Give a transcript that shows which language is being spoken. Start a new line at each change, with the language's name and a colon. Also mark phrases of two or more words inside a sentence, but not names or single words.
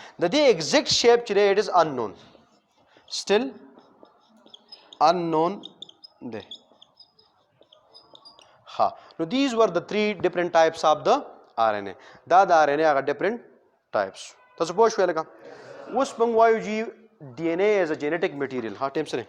Pashto: د دې
English: exact shape
Pashto: چې
English: it is unknown still unknown
Pashto: دی. ها نو
English: these were the 3 different types of the RNA.
Pashto: دا د RNA هغه
English: different types.
Pashto: تاسو پوه شوئ لکه اوس موږ وایو
English: DNA is a genetic material.
Pashto: ها ټیم سره